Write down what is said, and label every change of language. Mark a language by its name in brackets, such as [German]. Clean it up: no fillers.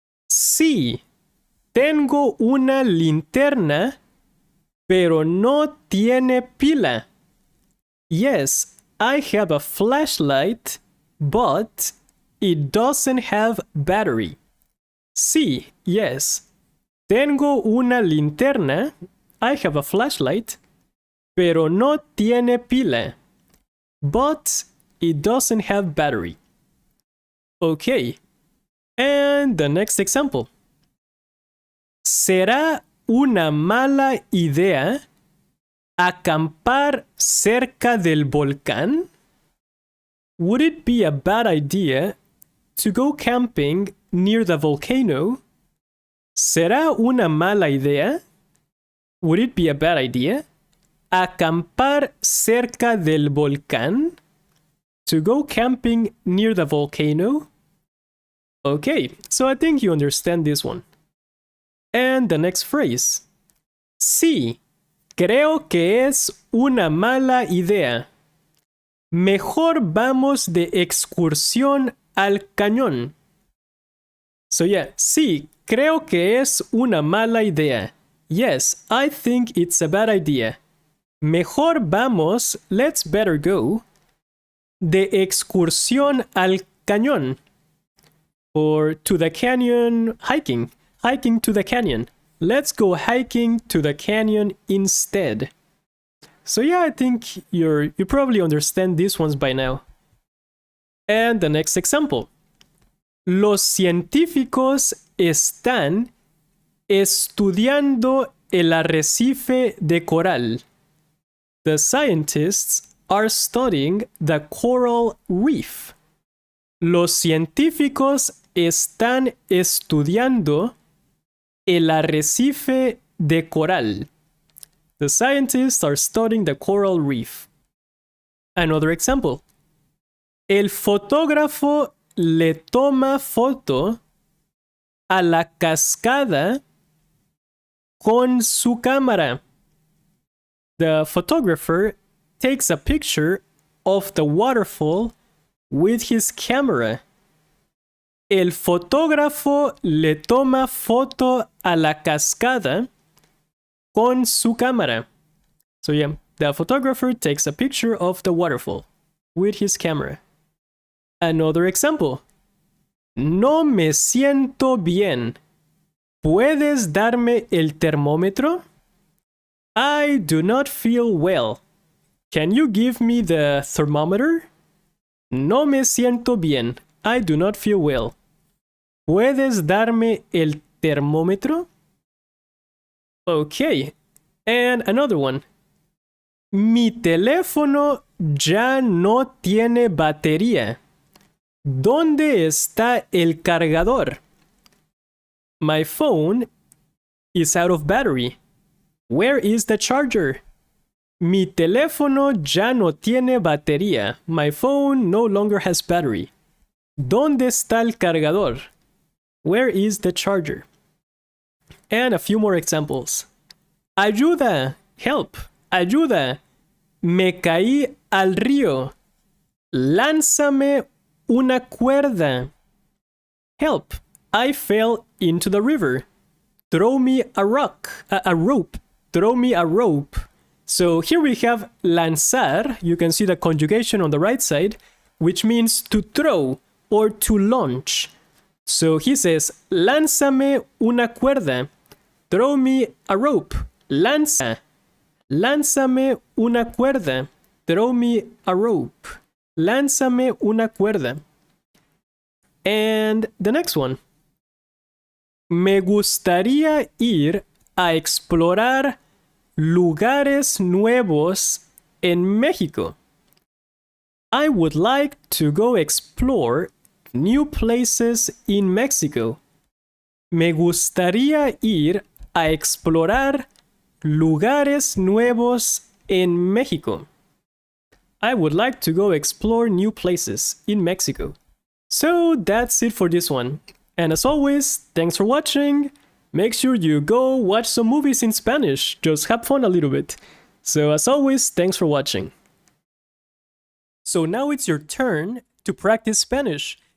[Spanish] Sí, tengo una linterna, pero no tiene pila. [English] Yes, I have a flashlight, but it doesn't have battery. [Spanish] Sí, yes. Tengo una linterna. [English] I have a flashlight, pero no tiene pila. But it doesn't have battery. Okay. And the next example. [Spanish] ¿Será una mala idea acampar cerca del volcán? [English] Would it be a bad idea to go camping near the volcano? ¿Será una mala idea? Would it be a bad idea? [Spanish] Acampar cerca del volcán? [English] To go camping near the volcano? Okay, so I think you understand this one. And the next phrase. [Spanish] Sí, creo que es una mala idea. Mejor vamos de excursión al cañón. So yeah, sí, creo que es una mala idea. [English] Yes, I think it's a bad idea. [Spanish] Mejor vamos, let's better go, de excursión al cañón. [English] Or to the canyon, hiking to the canyon. Let's go hiking to the canyon instead. So yeah, I think you probably understand these ones by now. And the next example. [Spanish] Los científicos están estudiando el arrecife de coral. [English] The scientists are studying the coral reef. [Spanish] Los científicos están estudiando el arrecife de coral. [English] The scientists are studying the coral reef. Another example. [Spanish] El fotógrafo le toma foto a la cascada con su cámara. [English] The photographer takes a picture of the waterfall with his camera. [Spanish] El fotógrafo le toma foto a la cascada con su cámara. [English] So yeah, the photographer takes a picture of the waterfall with his camera. [Spanish] Another example. No me siento bien. ¿Puedes darme el termómetro? [English] I do not feel well. Can you give me the thermometer? No me siento bien. I do not feel well. [Spanish] ¿Puedes darme el termómetro? Okay. And another one. Mi teléfono ya no tiene batería. ¿Dónde está el cargador? [English] My phone is out of battery. Where is the charger? [Spanish] Mi teléfono ya no tiene batería. [English] My phone no longer has battery. ¿Dónde está el cargador? Where is the charger? And a few more examples. [Spanish] Ayuda, help, ayuda. Me caí al río. Lánzame una cuerda. [English] Help, I fell into the river. Throw me a rope. Throw me a rope. So here we have lanzar. You can see the conjugation on the right side, which means to throw or to launch. So he says, lánzame una cuerda. Throw me a rope. Lanza. Lánzame una cuerda. Throw me a rope. Lánzame una cuerda. And the next one. [Spanish] Me gustaría ir a explorar lugares nuevos en México. [English] I would like to go explore new places in Mexico. [Spanish] Me gustaría ir a explorar lugares nuevos en México. [English] I would like to go explore new places in Mexico. So that's it for this one. And as always, thanks for watching. Make sure you go watch some movies in Spanish. Just have fun a little bit. So as always, thanks for watching. So now it's your turn to practice Spanish.